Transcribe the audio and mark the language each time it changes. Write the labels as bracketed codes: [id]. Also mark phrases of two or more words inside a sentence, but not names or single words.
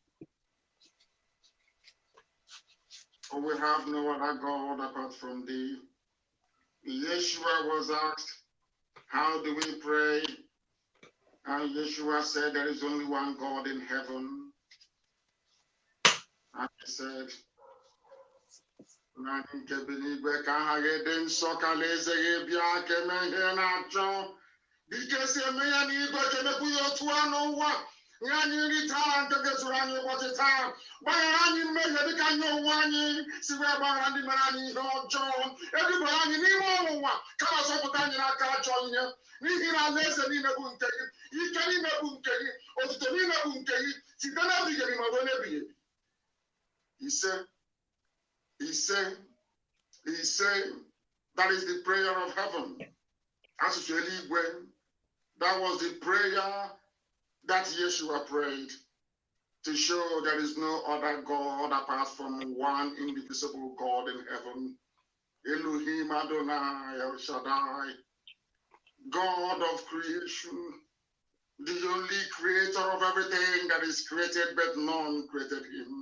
[en] For we have no other God apart from thee. Yeshua was asked, how do we pray? And Yeshua said, there is only one God in heaven. And he said, [ig] anyị nri taa nke ga-ezuru anyị ụbọchị taa gbaghara anyị mmehie dịka anyị onwe anyị si wee gbaghara ndị mere anyị ihe ọjọọ edubara anyị n'ime ọnwụnwa kama zọpụta anyị n'aka ajọ ihe n'ihi na alaeze niile bụ nke gị ike niile bụ nke gị otuto niile bụ nke gị site n'ebighị ebi ma ruo n'ebighị ebi. [en] He said, that is the prayer of heaven. [ig] Asụsụ eluigwe, [en] that was the prayer that Yeshua prayed to show there is no other God apart from one indivisible God in heaven. Elohim Adonai El Shaddai, God of creation, the only creator of everything that is created, but none created him.